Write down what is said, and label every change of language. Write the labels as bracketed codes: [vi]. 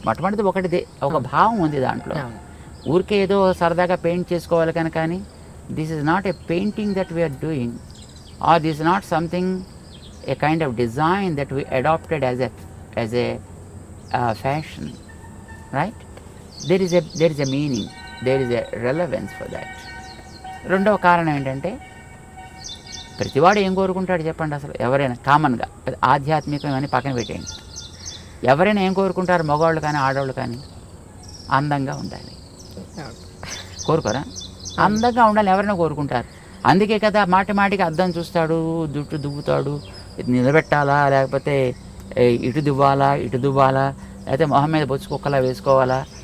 [te] మొట్టమొదటిది ఒకటిదే, ఒక భావం ఉంది దాంట్లో. ఊరికే ఏదో సరదాగా పెయింట్ చేసుకోవాలి కనుక, కానీ [en] This is not a painting that we're doing, are this not something a kind of design that we adapted as a fashion, right? there is a meaning, there is a relevance for that. [te] రెండవ కారణం ఏంటంటే, ప్రతివాడు ఏం కోరుకుంటాడు చెప్పండి? అసలు ఎవరైనా కామన్గా ఆధ్యాత్మికం అని పక్కన పెట్టేయండి, ఎవరైనా ఏం కోరుకుంటారు? మగవాళ్ళు కానీ ఆడవాళ్ళు కానీ అందంగా ఉండాలి. కోరుకోరా? అందంగా ఉండాలి ఎవరైనా కోరుకుంటారు. అందుకే కదా మాటికి అద్దం చూస్తాడు, జుట్టు దువ్వుతాడు, నిలబెట్టాలా లేకపోతే ఇటు దువ్వాలా లేకపోతే మొహం మీద బొచ్చు కుక్కలా వేసుకోవాలా.